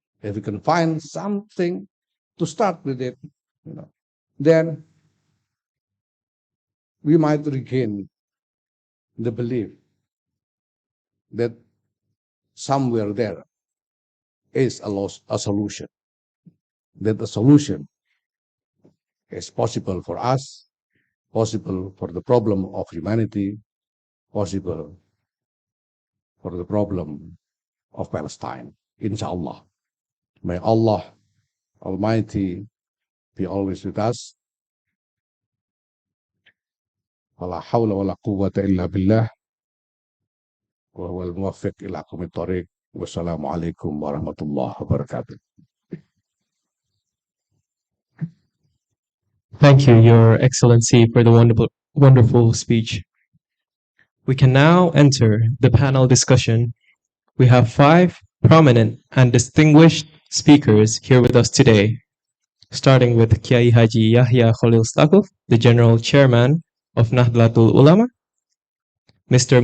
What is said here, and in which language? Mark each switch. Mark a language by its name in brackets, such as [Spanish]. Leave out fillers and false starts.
[English] If we can find something to start with it, then we might regain the belief that somewhere there is a solution, that the solution is possible for us, possible for the problem of humanity, possible for the problem of Palestine. Inshallah. May Allah Almighty be always with us. [Arabic] ولا حول ولا قوة إلا بالله وهو الموفق إلى أقوم الطريق والسلام عليكم ورحمة الله وبركاته. [English] Thank you, Your Excellency, for the wonderful speech. We can now enter the panel discussion. We have 5 prominent and distinguished speakers here with us today, starting with Kiai Haji Yahya Khalil Stakuf, the General Chairman of Nahdlatul Ulama, Mr.